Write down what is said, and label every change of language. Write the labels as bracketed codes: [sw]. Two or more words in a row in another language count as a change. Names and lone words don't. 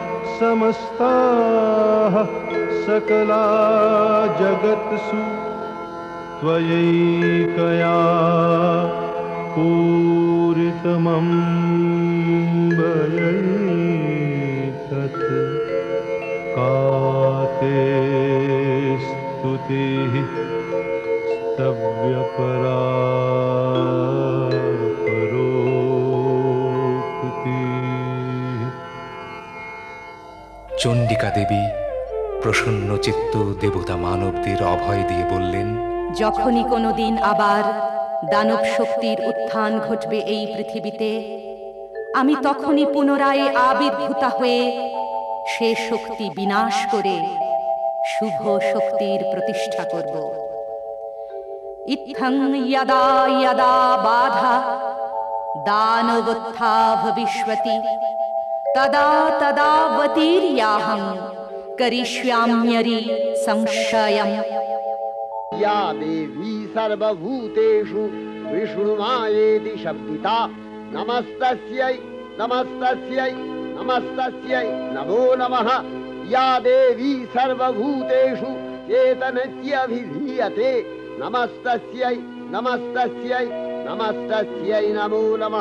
[sa] समस्ताः सकला जगत्सु त्वयैकया पूरितमम्बयैतत् का ते स्तुतिः स्तव्यपरा परोक्तिः। [bn] চণ্ডিকা দেবী প্রসন্ন চিত্ত দেবতা মানবদের অভয় দিয়ে বললেন, যখনই কোনোদিন আবার দানব শক্তির উত্থান ঘটবে এই পৃথিবীতে, আমি তখনই পুনরায় আবির্ভূতা হয়ে সে শক্তি বিনাশ করে শুভ শক্তির প্রতিষ্ঠা করব। [sa] ইত্থং যদা যদা বাধা দানবোত্থা ভবিষ্যতি তদা তদাবতীর্যাহং করিষ্যাম্যরি সংশয়ম। या देवी सर्वभूतेषु विष्णुमायेति शब्दिता नमस्तस्यै नमस्तस्यै नमस्तस्यै नमो नमः। या देवी सर्वभूतेषु चेतनस्याभिधीयते नमस्तस्यै नमस्तस्यै नमस्तस्यै नमो नमः।